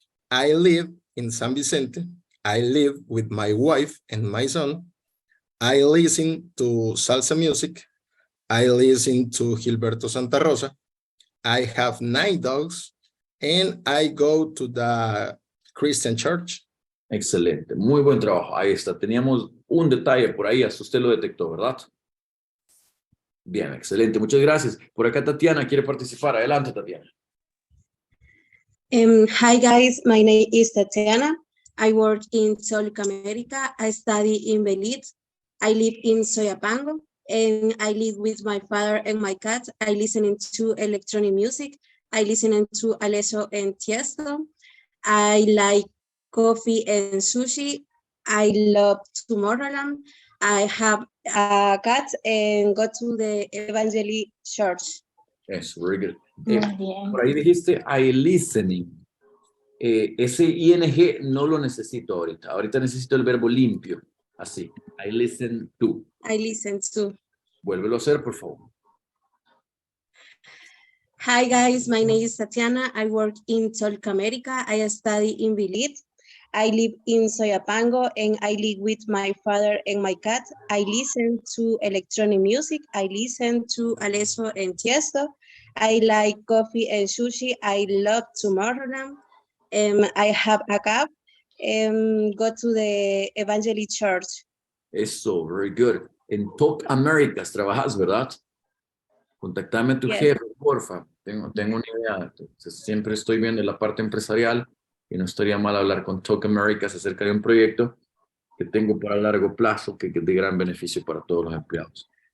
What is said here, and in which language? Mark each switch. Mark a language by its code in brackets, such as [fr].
[en] I live in San Vicente. I live with my wife and my son. I listen to salsa music. I listen to Gilberto Santa Rosa. I have 9 dogs. And I go to the Christian church. [es] Excelente, muy buen trabajo. Ahí está. Teníamos un detalle por ahí, hasta usted lo detectó, ¿verdad? Bien, excelente. Muchas gracias. Por acá Tatiana quiere participar. Adelante, Tatiana. [en] Hi guys, my name is Tatiana. I work in South America. I study in Belize. I live in Soyapango and I live with my father and my cat. I listen to electronic music. I listen to Alesso and Tiesto. I like coffee and sushi. I love Tomorrowland. I have a cat and go to the Evangelical Church. Yes, very good. [es] Muy bien. Por ahí dijiste [en] I listening. [es] Ese ing no lo necesito ahorita. Ahorita necesito el verbo limpio. [en] Así. I listen to. I listen to. [es] Vuélvelo a hacer, por favor. [en] Hi guys, my name is Tatiana. I work in South America. I study in Belize. I live in Soyapango and I live with my father and my cat. I listen to electronic music. I listen to Alesso and Tiesto. I like coffee and sushi. I love Tomorrowland. I have a cat and go to the Evangelical Church. [es] Eso, [en] very good. [es] En Talk Americas trabajas, ¿verdad? Contactame a tu [en] Yes. [es] jefe, porfa. Tengo una idea. Siempre estoy viendo la parte empresarial y no estaría mal hablar con Talk Americas acerca de un proyecto que tengo para largo plazo que es de gran beneficio para todos los empleados.